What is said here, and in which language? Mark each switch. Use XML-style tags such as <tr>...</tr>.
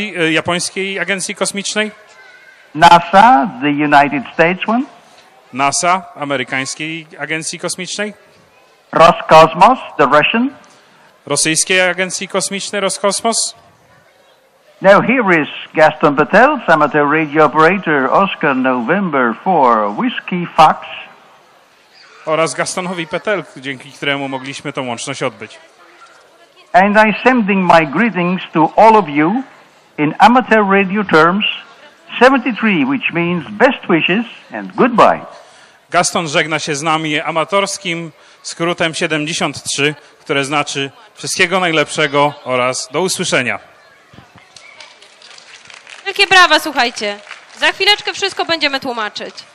<pl>Japońskiej Agencji Kosmicznej,</pl> <en>NASA, the United States one,</en> <pl>NASA, Amerykańskiej Agencji Kosmicznej,</pl> <en>Roscosmos, the Russian.</en> <pl>Rosyjskiej Agencji Kosmicznej Roskosmos.</pl> <en>Now here is Gaston Patel, amateur radio operator, Oscar November 4, Whiskey Fox.</en> <pl>Oraz Gastonowi Petel, dzięki któremu mogliśmy tą łączność odbyć.</pl> <en>And I'm sending my greetings to all of you in amateur radio terms, 73, which means best wishes and goodbye.</en> <pl>Gaston żegna się z nami amatorskim skrótem 73, które znaczy wszystkiego najlepszego oraz do usłyszenia. Wielkie brawa, słuchajcie. Za chwileczkę wszystko będziemy tłumaczyć.</pl>